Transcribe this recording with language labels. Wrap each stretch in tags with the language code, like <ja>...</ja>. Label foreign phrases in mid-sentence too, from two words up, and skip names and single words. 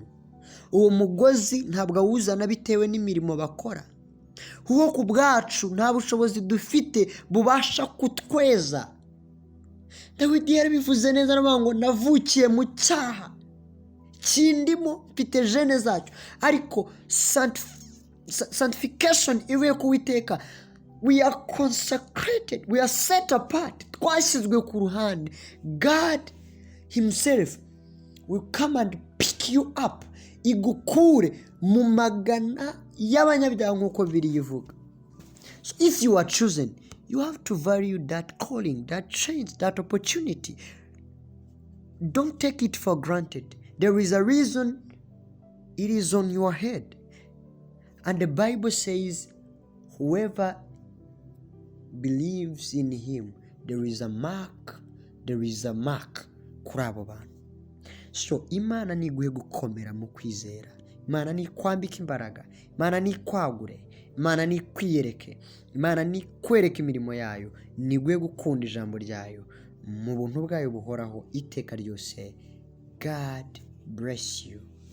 <rw>Uwo mugozi ntabwo awuzana bitewe n'imirimo bakora, kuko ku bwacu nta bushobozi dufite bubasha kutweza. Dawidi yarabivuze neza aravuga ngo navukiye mu cyaha kindimo, mfite gene zacyo, ariko sanctification ivuye ku Uwiteka,</rw> <en>we are consecrated, we are set apart,</en> <rw>twashyizwe ku ruhande.</rw> <en>God himself will come and pick you up,</en> <rw>igukure mu magana y'abanyabyaha nk'uko birivuga.</rw> <en>So if you are chosen, you have to value that calling, that chance, that opportunity. Don't take it for granted. There is a reason it is on your head. And the Bible says, whoever believes in him, there is a mark</en> <rw>kuri abo bantu. So Imana niguhe gukomera mu kwizera. Imana ni kwambika imbaraga. Imana ni kwagure. Imana ni kwiyereke. Imana ni kwereka imirimo yayo. Niguhe gukunda ijambo ryayo mu buntu bwayo buhoraho iteka ryose.</rw> <en>God bless you.</en>